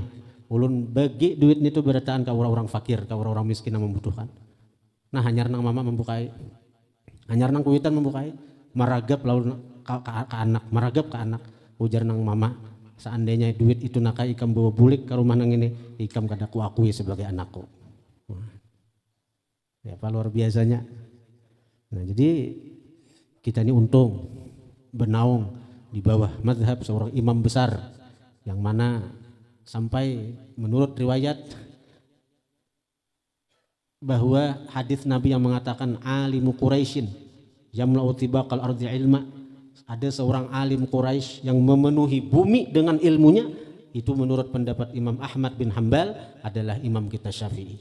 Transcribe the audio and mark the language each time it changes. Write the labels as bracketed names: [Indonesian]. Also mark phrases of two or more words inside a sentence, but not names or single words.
[Banjar] Ulun bagi duit itu berataan ke orang-orang fakir, ke orang-orang miskin yang membutuhkan. Nah, hanyar nang mama membukai. Hanyar nang kuitan membukai. Maragap lalu ke anak, ujar nang mama, seandainya duit itu nakai ikam bawa bulik ke rumah nang ini, ikam kada ku akui sebagai anakku. Ya apa luar biasanya. Nah jadi kita ini untung bernaung di bawah mazhab seorang imam besar yang mana sampai menurut riwayat bahwa hadis Nabi yang mengatakan [Arabic] عالم قريش يملأ طباق الأرض علما, [Banjar] ada seorang alim Quraisy yang memenuhi bumi dengan ilmunya, itu menurut pendapat Imam Ahmad bin Hambal adalah imam kita Syafi'i.